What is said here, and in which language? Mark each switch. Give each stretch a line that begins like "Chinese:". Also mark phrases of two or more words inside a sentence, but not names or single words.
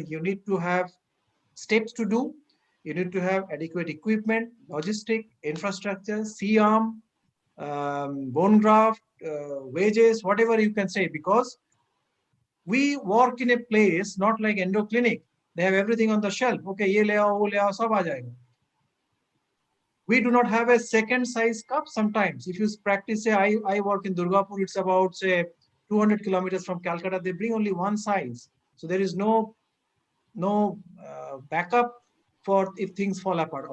English: You need to have steps to do. You need to have adequate equipment, logistic, infrastructure, C-arm, bone graft, wages, whatever you can say, because we work in a place not like endo clinic. They have everything on the shelf.
Hindi: Okay, ये ले आओ, वो ले आओ, सब आ जाएगा.
English: We do not have a second size cup sometimes. If you practice, say, I work in Durgapur, it's about, say, 200 kilometers from Calcutta. They bring only one size. So there is no backup for if things fall apart.